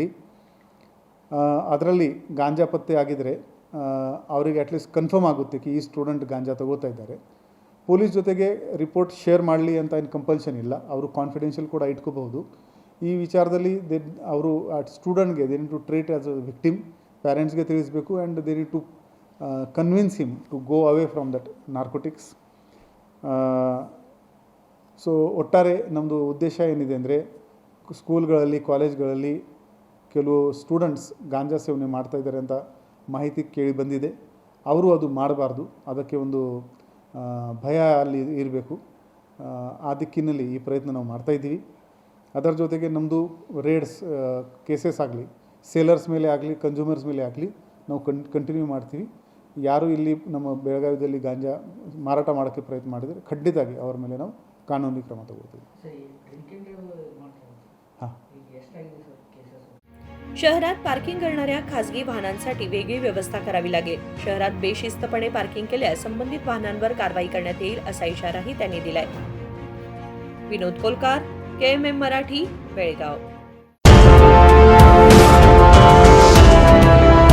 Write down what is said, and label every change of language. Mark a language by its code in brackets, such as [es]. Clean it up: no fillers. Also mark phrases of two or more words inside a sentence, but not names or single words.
[kn] ಅದರಲ್ಲಿ ಗಾಂಜಾ ಪತ್ತೆ ಆಗಿದ್ದರೆ ಅವರಿಗೆ [en] at least confirm [kn] ಆಗುತ್ತೆ ಈ ಸ್ಟೂಡೆಂಟ್ ಗಾಂಜಾ ತಗೋತಾ ಇದ್ದಾರೆ. ಪೊಲೀಸ್ ಜೊತೆಗೆ [en] report share [kn] ಮಾಡಲಿ ಅಂತ ಏನು ಕಂಪಲ್ಷನ್ ಇಲ್ಲ, ಅವರು ಕಾನ್ಫಿಡೆನ್ಷಿಯಲ್ ಕೂಡ ಇಟ್ಕೋಬಹುದು. ಈ ವಿಚಾರದಲ್ಲಿ ಅವರು ಸ್ಟೂಡೆಂಟ್ಗೆ [en] they need to treat as a victim, [kn] ಪ್ಯಾರೆಂಟ್ಸ್ಗೆ ತಿಳಿಸಬೇಕು [en] and they need to convince him to go away from that narcotics. [kn] ಸೊ ಒಟ್ಟಾರೆ ನಮ್ಮದು ಉದ್ದೇಶ ಏನಿದೆ ಅಂದರೆ ಸ್ಕೂಲ್ಗಳಲ್ಲಿ, ಕಾಲೇಜ್ಗಳಲ್ಲಿ ಕೆಲವು ಸ್ಟೂಡೆಂಟ್ಸ್ ಗಾಂಜಾ ಸೇವನೆ ಮಾಡ್ತಾಯಿದ್ದಾರೆ ಅಂತ ಮಾಹಿತಿ ಕೇಳಿ ಬಂದಿದೆ. ಅವರು ಅದು ಮಾಡಬಾರ್ದು, ಅದಕ್ಕೆ ಒಂದು ಭಯ ಅಲ್ಲಿ ಇರಬೇಕು. ಆ ದಿಕ್ಕಿನಲ್ಲಿ ಈ ಪ್ರಯತ್ನ ನಾವು ಮಾಡ್ತಾಯಿದ್ದೀವಿ. ಅದರ ಜೊತೆಗೆ ನಮ್ಮದು [en] raids cases [kn] ಆಗಲಿ, ಸೇಲರ್ಸ್ ಮೇಲೆ ಆಗಲಿ, ಕನ್ಸ್ಯೂಮರ್ಸ್ ಮೇಲೆ ಆಗಲಿ ನಾವು ಕಂಟಿನ್ಯೂ ಮಾಡ್ತೀವಿ. ಯಾರು ಇಲ್ಲಿ ನಮ್ಮ ಬೆಳಗಾವಿಯಲ್ಲಿ ಗಾಂಜಾ ಮಾರಾಟ ಮಾಡೋಕ್ಕೆ ಪ್ರಯತ್ನ ಮಾಡಿದರೆ ಖಂಡಿತವಾಗಿ ಅವರ ಮೇಲೆ ನಾವು ಕಾನೂನಿ ಕ್ರಮ ತಗೊಳ್ತೀವಿ. [mr] हां. शहरात पार्किंग करणाऱ्या खासगी वाहनांसाठी वेगळी व्यवस्था करावी लागेल. शहरात बेशिस्तपणे पार्किंग केल्यास संबंधित वाहनांवर कारवाई करण्यात येईल असा इशाराही त्यांनी दिलाय. विनोद कोलकार, KMM मराठी, बेळगाव.